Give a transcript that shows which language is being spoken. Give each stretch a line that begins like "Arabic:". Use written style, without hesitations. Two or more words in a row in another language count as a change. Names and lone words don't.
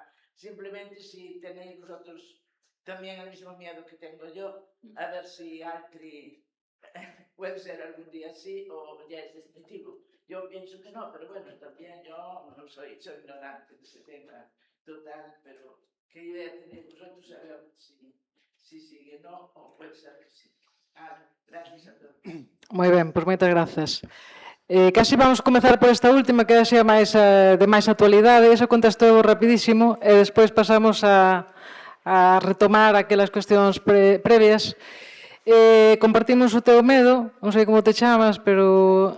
Spanish: Simplemente si tenéis vosotros también el mismo miedo que tengo yo, a ver si Altri puede ser algún día así o ya es definitivo. Yo pienso que no, pero bueno, también yo no soy ignorante de ese tema total, pero ¿qué idea tenéis vosotros? A ver si sigue no o puede ser que sí. Gracias a todos.
Galician: Moi ben, pois moitas grazas. Casi vamos comezar por esta última, que é de máis actualidade. Iso contestou rapidísimo e despois pasamos a retomar aquelas cuestións previas. Compartimos o teu medo, non sei como te chamas, pero...